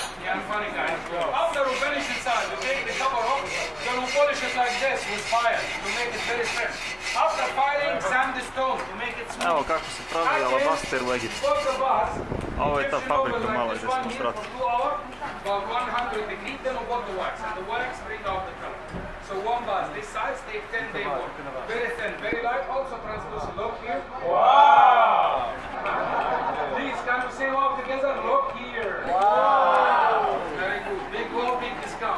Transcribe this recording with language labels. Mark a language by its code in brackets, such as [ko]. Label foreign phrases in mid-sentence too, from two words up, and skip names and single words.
[en] Yeah, funny guys. After we finish inside, we take the cover off, then we polish it like this with fire to make it very fresh. After firing, sand the stone to make it smooth. [bs] Evo kako se pravi alabaster u Egiptu. Ovo je ta fabrika mala gdje smo srati. [en] About 100 degrees, then we got the wax, and the wax bring out the color. So one vase, this size, take 10 day work. Very thin, very light, also translucent. Look here. Wow! Please, can we say wow together? Look here. Wow! Very good. Big wow, big discount.